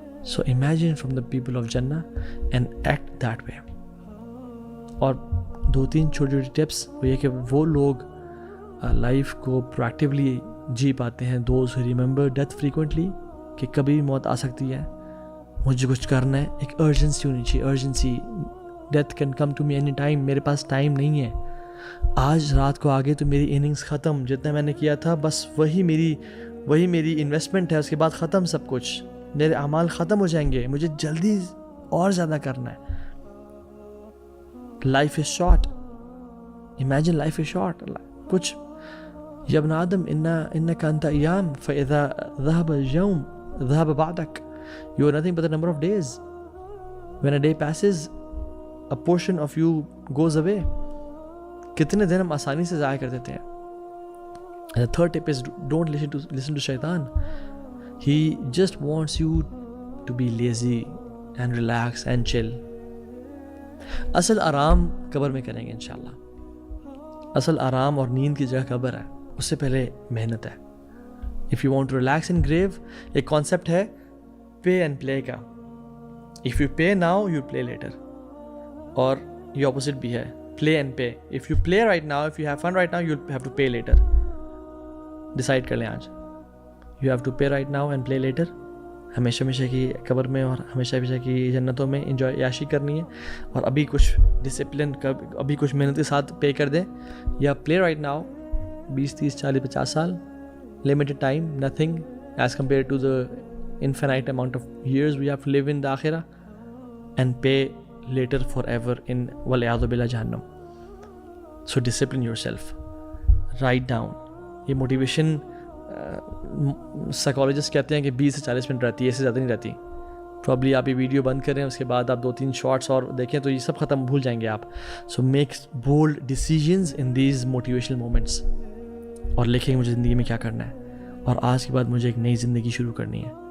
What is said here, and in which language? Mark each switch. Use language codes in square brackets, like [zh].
[en] So imagine from the people of Jannah and act that way. [ur] اور 2-3 چھوٹی چھوٹی tips وہ یہ کہ وہ لوگ لائف کو پرویکٹیولی جی پاتے ہیں. [en] those who remember death frequently، [ur] کہ کبھی بھی موت آ سکتی ہے، مجھے کچھ کرنا ہے. ایک ارجنسی ہونی چاہیے، urgency. [en] Death can come to me any time. [ur] میرے پاس ٹائم نہیں ہے، آج رات کو آگے تو میری اننگز ختم، جتنا میں نے کیا تھا بس وہی میری انویسٹمنٹ ہے، اس کے بعد ختم سب کچھ، میرے اعمال ختم ہو جائیں گے، مجھے جلدی اور زیادہ کرنا ہے. [en] Life is short. Imagine life is short. [ar] کچھ یا ابن آدم انک انت ایام فاذا ذهب اليوم ذهب بعدك. [en] You are nothing but a number of days. When a day passes, a portion of you goes away. [ur] کتنے دن ہم آسانی سے ضائع کر دیتے ہیں. [en] And the third tip is don't listen to shaitan. He just wants you to be lazy and relax and chill. [ur] اصل آرام قبر میں کریں گے انشاءاللہ. اصل آرام اور نیند کی جگہ قبر ہے، اس سے پہلے محنت ہے. [en] If you want to relax in grave، [ur] ایک کانسیپٹ ہے [en] pay and play کا. If you pay now, you play later. [ur] اور یہ opposite بھی ہے [en] play and pay. If you play right now, if you have fun right now, you'll have to pay later. [ur] Decide کر لیں آج. [en] You have to pay right now and play later. [ur] ہمیشہ ہمیشہ کی قبر میں اور ہمیشہ ہمیشہ کی جنتوں میں انجوائے عیاشی کرنی ہے، اور ابھی کچھ ڈسپلن ابھی کچھ محنت کے ساتھ پے کر دیں. [en] یا play right now 20 30 40 50 سال، limited time, nothing as compared to the infinite amount of years we have to live in the akhirah, and pay later forever in wal'iyadhu billah jahannam. So discipline yourself. Write down. [ur] یہ motivation psychologist کہتے ہیں کہ 20 سے 40 minute رہتی ہے, اس سے زیادہ نہیں رہتی. پرابلی آپ یہ ویڈیو بند کریں, اس کے بعد آپ 2-3 شارٹس اور دیکھیں تو یہ سب ختم, بھول جائیں گے آپ. [en] so make bold decisions in these motivational moments, [ur] اور لکھیں مجھے زندگی میں کیا کرنا ہے, اور آج کے بعد مجھے ایک نئی زندگی شروع کرنی ہے.